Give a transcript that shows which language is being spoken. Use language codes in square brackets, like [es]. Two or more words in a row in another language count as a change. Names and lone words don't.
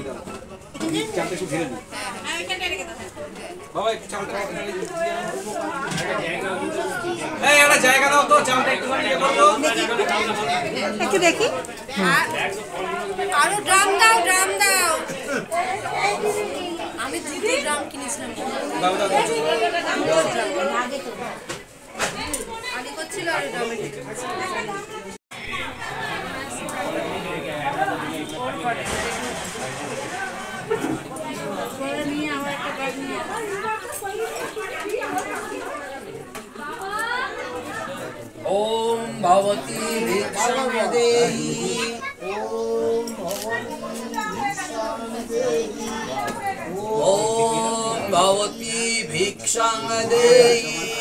[bn] জায়গা দাও তো, একটু দেখি, আরো ড্রাম দাও, ড্রাম দাও, আমি 2 ড্রাম কিনেছিলাম, আগে করছিল আর ড্রামে। [sa] ओम भगवती भिक्षां देहि, ओम भगवती भिक्षां देहि,